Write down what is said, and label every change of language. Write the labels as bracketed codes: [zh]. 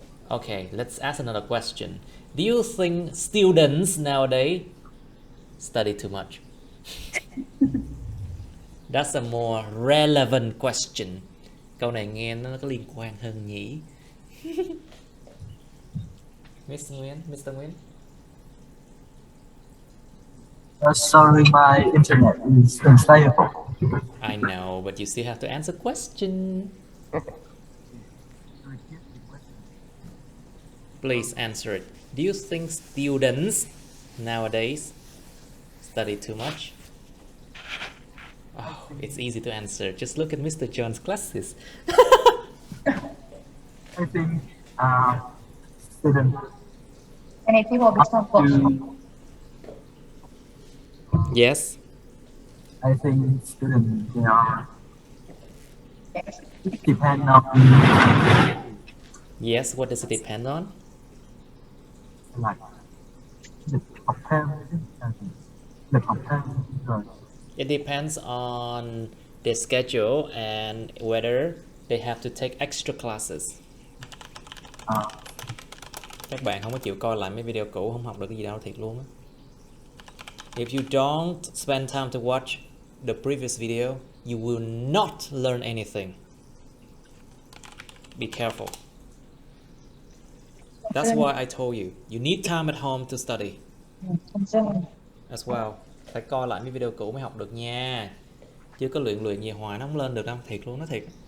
[en] Okay, let's ask another question. Do you think students nowadays study too much? That's a more relevant question. [vi] Câu này nghe nó có liên quan hơn nhỉ? [en] Mr. Nguyen? Sorry, my internet is unstable. I know, but you still have to answer question. Please answer it. Do you think students nowadays study too much? Oh, it's easy to answer. Just look at Mr. John's classes. I think students Many people become to, Yes. I think students they are depend on Yes, what does it depend on? [vi] like lịch học thêm, lịch học thêm rồi [en] It depends on their schedule and whether they have to take extra classes. [vi] Các bạn không có chịu coi lại mấy video cũ, không học được cái gì đâu thiệt luôn á. [en] If you don't spend time to watch the previous video, you will not learn anything. Be careful. That's why I told you, you need time at home to study as well. [vi] Phải coi lại mấy video cũ mới học được nha. Chứ có luyện gì hoài nó không lên được đâu, thiệt luôn, nó thiệt.